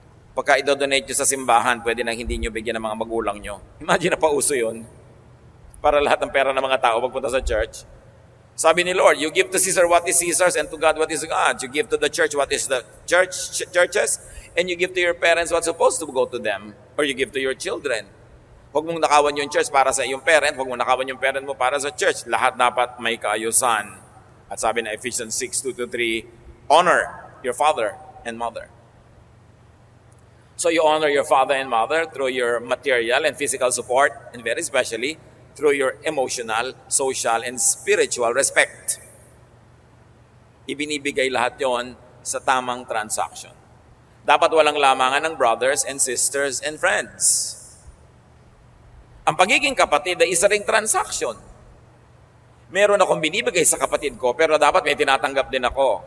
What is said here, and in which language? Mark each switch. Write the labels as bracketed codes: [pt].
[tl] Pagka idodonate nyo sa simbahan, pwede nang hindi nyo bigyan ng mga magulang nyo. Imagine na pauso yun. Para lahat ng pera ng mga tao pagpunta sa church. Sabi ni Lord, [en] you give to Caesar what is Caesar's and to God what is God's. You give to the church what is the church's, and you give to your parents what's supposed to go to them, or you give to your children. [tl] Huwag mong nakawan yung church para sa iyong parent, huwag mong nakawan yung parent mo para sa church. Lahat dapat may kaayusan. At sabi na Ephesians 6:2-3, [en] honor your father and mother. So you honor your father and mother through your material and physical support, and very especially through your emotional, social, and spiritual respect. [tl] Ibinibigay lahat yon sa tamang transaction. Dapat walang lamangan ng [en] brothers and sisters and friends. [tl] Ang pagiging kapatid ay isa ring transaction. Meron akong binibigay sa kapatid ko, pero dapat may tinatanggap din ako.